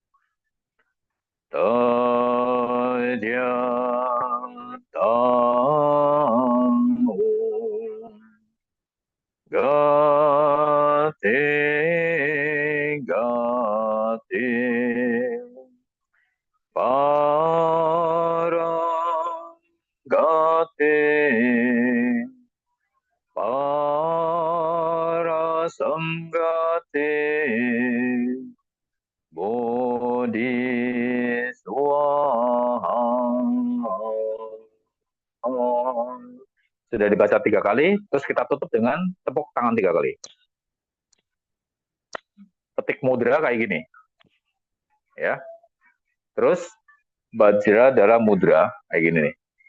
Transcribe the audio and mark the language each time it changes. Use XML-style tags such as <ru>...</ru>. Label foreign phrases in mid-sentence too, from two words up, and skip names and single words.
<sa>गते गते पार गते पार संगते बोधि स्वाहा.</sa> <id>Sudah dibaca 3 kali, terus kita tutup dengan tepuk tangan 3 kali. Petik mudra kayak gini. Ya. Terus Bajra Dara Mudra kayak gini nih.</id>